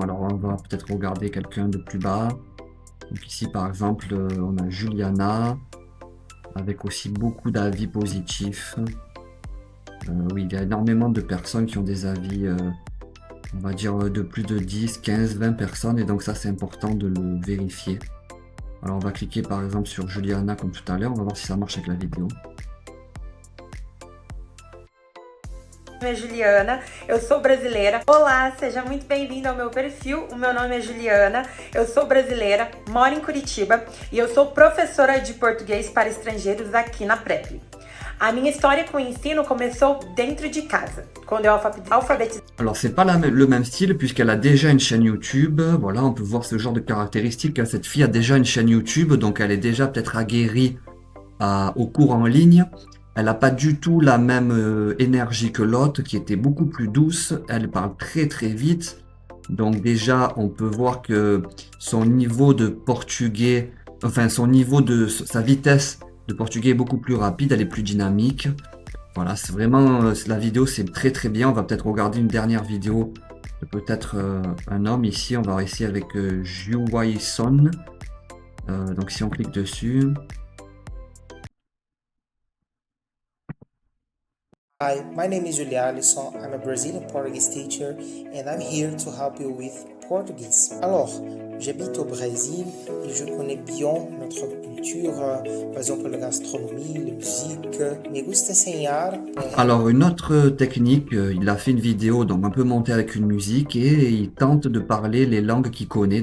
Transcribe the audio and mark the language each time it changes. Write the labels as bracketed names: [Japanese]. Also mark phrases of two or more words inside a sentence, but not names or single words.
[French] Alors on va peut-être regarder quelqu'un de plus bas. Donc ici par exemple on a Juliana avec aussi beaucoup d'avis positifs. Oui, il y a énormément de personnes qui ont des avis, on va dire de plus de 10, 15, 20 personnes et donc ça c'est important de le vérifier. Alors on va cliquer par exemple sur Juliana comme tout à l'heure, on va voir si ça marche avec la vidéo. [Portuguese] Meu nome é Juliana, eu sou brasileira. Olá, seja muito bem-vindo ao meu perfil. O meu nome é Juliana, eu sou brasileira, moro em Curitiba e eu sou professora de português para estrangeiros aqui na Preply. A minha história com o ensino começou dentro de casa, quando eu alfabetizei [French] Alors c'est pas le même style puisqu'elle a déjà une chaîne YouTube. Voilà, on peut voir ce genre de caractéristiques. Cette fille a déjà une chaîne YouTube, donc elle est déjà peut-être aguerrie aux cours en ligne. Elle n'a pas du tout la même énergie que l'autre qui était beaucoup plus douce. Elle parle très très vite. Donc déjà, on peut voir que son niveau de portugais, enfin sa vitesse de portugais est beaucoup plus rapide, elle est plus dynamique. Voilà, c'est vraiment, la vidéo c'est très très bien. On va peut-être regarder une dernière vidéo de peut-être un homme ici. On va essayer avec Juwaison. Donc si on clique dessus. [English] Hi, my name is Julia Alisson. I'm a Brazilian Portuguese teacher and I'm here to help you with Portuguese. [French] Alors, j'habite au Brésil et je connais bien notre culture, par exemple la gastronomie, la musique. [Spanish] Me gusta enseñar. [French] Alors une autre technique, il a fait une vidéo donc un peu montée avec une musique et il tente de parler les langues qu'il connaît.